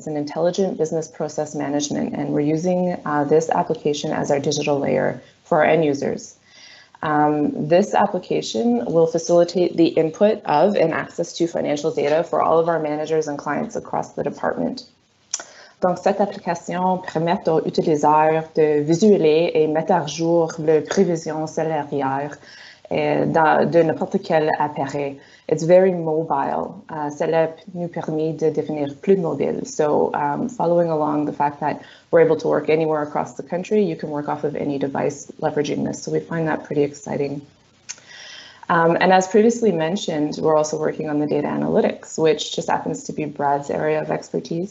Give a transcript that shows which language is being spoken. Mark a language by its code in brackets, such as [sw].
[en] It's an intelligent business process management, and we're using this application as our digital layer for our end users. This application will facilitate the input of and access to financial data for all of our managers and clients across the department. [fr] Donc, cette application permet aux utilisateurs de visualiser et mettre à jour les prévisions salariales de n'importe quel appareil. [en] It's very mobile. [fr] Cela nous permet de devenir plus mobile. [en] So following along the fact that we're able to work anywhere across the country, you can work off of any device leveraging this. So we find that pretty exciting. And as previously mentioned, we're also working on the data analytics, which just happens to be Brad's area of expertise.